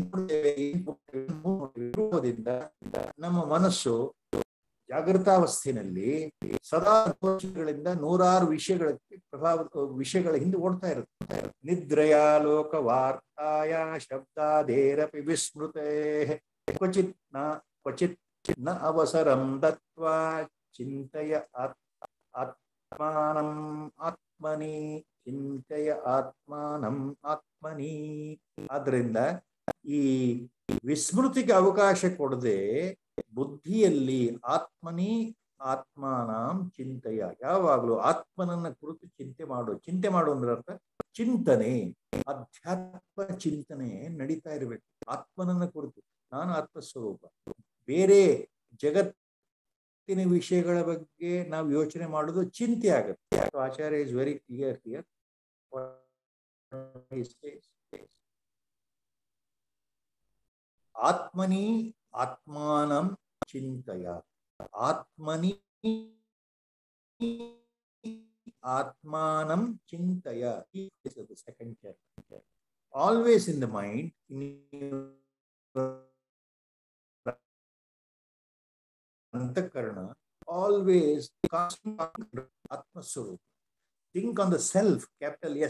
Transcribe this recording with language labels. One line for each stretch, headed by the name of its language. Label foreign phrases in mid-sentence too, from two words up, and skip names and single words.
Kannada: ನಮ್ಮ ಮನಸ್ಸು ಜಾಗೃತಾವಸ್ಥೆಯಲ್ಲಿ ಸದಾ ದೋಷಗಳಿಂದ ನೂರಾರು ವಿಷಯಗಳ ಹಿಂದೆ ಓಡ್ತಾ ಇರುತ್ತೆ.
Sanskrit: ನಿದ್ರೆಯ ಲೋಕ ವಾರ್ತಾಯ ಶಬ್ದಾದೇರಪಿ ವಿಸ್ಮೃತೆ ಕ್ವಚಿತ್ ನ ಅವಸರಂ ದತ್ವಾ ಚಿಂತೆಯ ಆತ್ಮಾನಂ ಆತ್ಮನಿ ಚಿಂತೆಯ ಆತ್ಮಾನಂ ಆತ್ಮನಿ.
Kannada: ಆದ್ರಿಂದ ಈ ವಿಸ್ಮೃತಿಗೆ ಅವಕಾಶ ಕೊಡದೆ ಬುದ್ಧಿಯಲ್ಲಿ
Sanskrit: ಆತ್ಮನಿ ಆತ್ಮಾನಂ ಚಿಂತೆಯ,
Kannada: ಯಾವಾಗಲೂ ಆತ್ಮನನ್ನ ಕುರಿತು ಚಿಂತೆ ಮಾಡು ಅಂದ್ರೆ ಅರ್ಥ ಚಿಂತನೆ, ಅಧ್ಯಾತ್ಮ ಚಿಂತನೆ ನಡೀತಾ ಇರಬೇಕು. ಆತ್ಮನನ್ನ ಕುರಿತು ನಾನು ಆತ್ಮಸ್ವರೂಪ, ಬೇರೆ ಜಗತ್ತಿನ ವಿಷಯಗಳ ಬಗ್ಗೆ ನಾವು ಯೋಚನೆ ಮಾಡೋದು ಚಿಂತೆ ಆಗುತ್ತೆ.
English: Acharya is very clear here.
Sanskrit: ಆತ್ಮನಿ ಆತ್ಮಾನಂ ಚಿಂತಯ, ಆತ್ಮನಿ ಆತ್ಮಾನಂ ಚಿಂತಯ.
English: Second chapter. Always in the mind, in antakarana, always Atmaswarupa. Think on the self, capital S.